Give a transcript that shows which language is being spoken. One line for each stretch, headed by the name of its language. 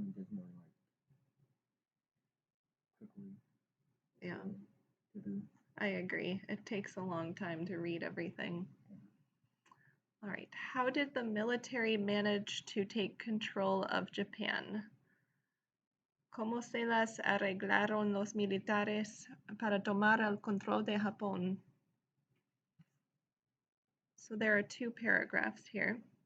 English: Just more like quickly. Yeah. To do. I agree. It takes a long time to read everything. All right. How did the military manage to take control of Japan?
Spanish: ¿Cómo se las arreglaron los militares para tomar el control de Japón?
English: So there are two paragraphs here.